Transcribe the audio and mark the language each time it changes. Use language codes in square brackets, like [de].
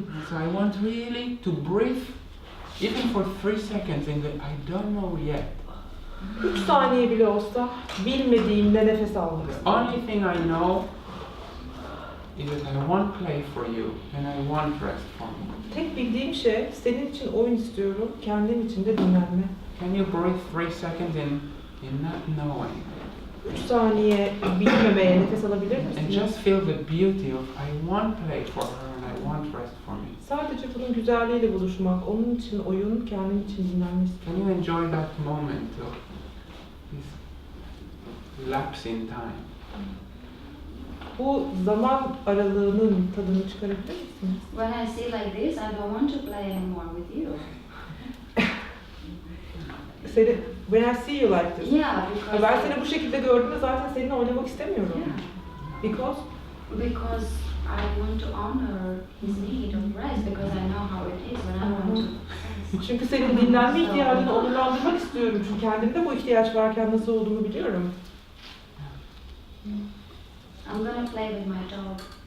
[en] So I want really to breathe, even for 3 seconds, and I don't know yet. [tr] 3 saniye bile olsa bilmediğimde nefes almak [en] The [tr] istiyorum. [en] only thing I know is that I want play for you and I want rest for me. [tr] Tek bildiğim şey senin için oyun istiyorum, kendim için de dinlenme. [en] Can you breathe 3 seconds in not knowing? [tr] 3 saniye bilmemeye nefes alabilir misin? [en] And just feel the beauty of I want play for her and I want rest for me. [tr] Sadece bunun güzelliğiyle buluşmak, onun için oyun, kendim için dinlenme istiyorum. [en] Can you enjoy that moment of this lapse in time? [tr] Bu zaman aralığının tadını çıkarabilir misiniz? [en] When I say like this, I don't want to play anymore with you. When I see you like this. Yeah, because [tr] Ben seni bu şekilde gördüğümde zaten seninle oynamak istemiyorum. [en] Yeah. Because because I want to honor his need of rest because I know how it is when I want to rest. [tr] Çünkü senin dinlenme ihtiyacını onurlandırmak istiyorum. Çünkü kendimde bu ihtiyaç varken nasıl olduğumu biliyorum. [en] I'm gonna play with my dog.